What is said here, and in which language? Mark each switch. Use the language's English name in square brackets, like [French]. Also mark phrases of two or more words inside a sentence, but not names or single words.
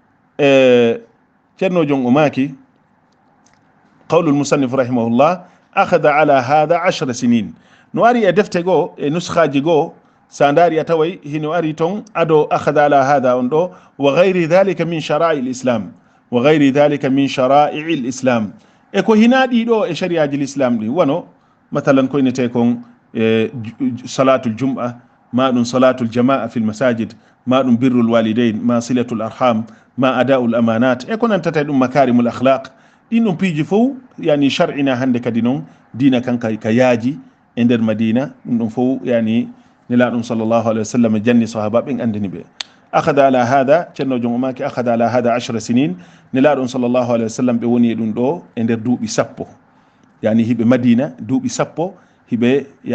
[Fula] ceerno jon o maaki [Arabic] قول المصنف رحمه الله أخذ على هذا 10 سنين [Fula] no ari e defte goo e nuskhaji goo sa daari a taway hino ari ton ado [Arabic] أخذ على هذا [Fula] on ɗo [Arabic] وغير ذلك من شرائع الإسلام وغير ذلك من شرائع الإسلام [Fula] wa gayri dhalika min shara'i l'islam e ko hina ɗiɗo e shariaji l'islam ɗi wono mathalan ko inete kon [Arabic] صلاة الجمعة [Fula] ma ɗum [Arabic] صلاة الجماعة في المساجد [Fula] ma ɗum [Arabic] بر الوالدين [Fula] ma [Arabic] صلة الأرحام [Fula] ma [Arabic] أداء الأمانات [Fula] e ko nantata ɗum [Arabic] مكارم الأخلاق [Fula] ɗin ɗum piiji fof yani shar'ina hande kadi noon dina kan ka yaaji e nder madina ɗum ɗum fof yani nelaɗum [Arabic] صلى الله عليه وسلم [Fula] janni sahaba ɓen andini ɓe [Arabic] أخذ على هذا [Fula] ceerno jom o maki akhada ala hada 10 sinin nelaɗum [Arabic] صلى الله عليه وسلم [Fula] ɓe woni e ɗum ɗo e nder duuɓi sappo yani hiɓe madina duuɓi sappo hiɓe